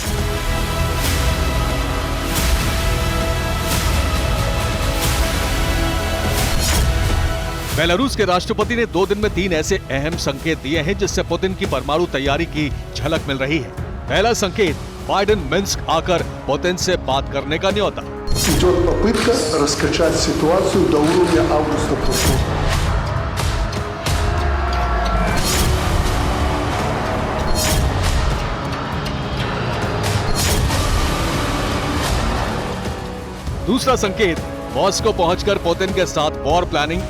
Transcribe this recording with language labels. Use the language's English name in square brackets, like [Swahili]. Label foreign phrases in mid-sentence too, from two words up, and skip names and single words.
[Hindi] बेलारूस के राष्ट्रपति ने 2 दिन में 3 ऐसे अहम संकेत दिए हैं जिससे पुतिन की परमाणु तैयारी की झलक मिल रही है। पहला संकेत, बाइडेन मिन्स्क आकर पुतिन से बात करने का न्योता। [Russian] Идет попытка раскачать ситуацию до уровня августа прошлого. [Hindi] दूसरा संकेत, मॉस्को पहुंचकर पुतिन के साथ वॉर प्लानिंग।